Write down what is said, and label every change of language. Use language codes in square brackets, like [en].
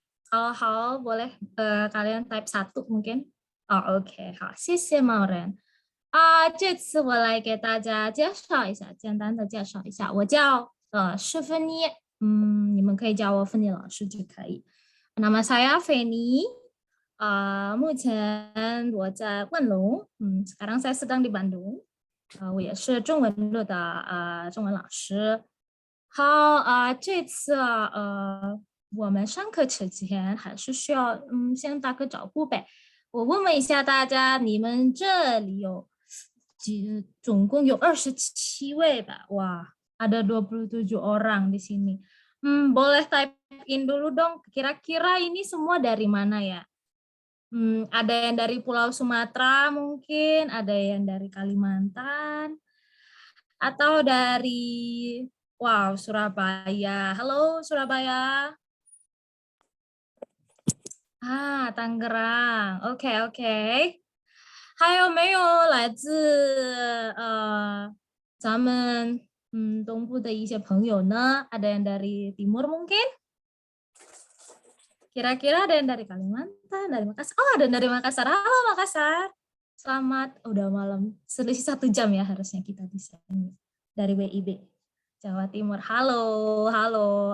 [id] Kalau 好 boleh kalian type 1 mungkin. [zh] Oh, oke, 好，谢谢某人。这次我来给大家介绍一下，简单的介绍一下，我叫施芬妮，你们可以叫我芬妮老师就可以。 Nama saya Fanny，目前我在万隆， sekarang saya sedang di Bandung。我也是中文路的中文老师。好，这次我们上课之前还是需要先打个招呼呗。我问问一下大家，你们这里有总共有27位吧？ [id] 哇，ada 27 orang di sini. Boleh type in dulu dong. Kira-kira ini semua dari mana ya? Ada yang dari Pulau Sumatera mungkin, ada yang dari Kalimantan, atau dari Surabaya. Halo Surabaya. Tangerang. OK。 [zh] 还有没有来自咱们东部的一些朋友呢？ [id] Ada yang dari timur mungkin? Kira-kira ada yang dari Kalimantan, dari Makassar. Oh, ada yang dari Makassar. Halo Makassar. Selamat, udah malam. Selisih 1 jam ya harusnya kita di sini. Dari WIB, Jawa Timur. Halo, halo.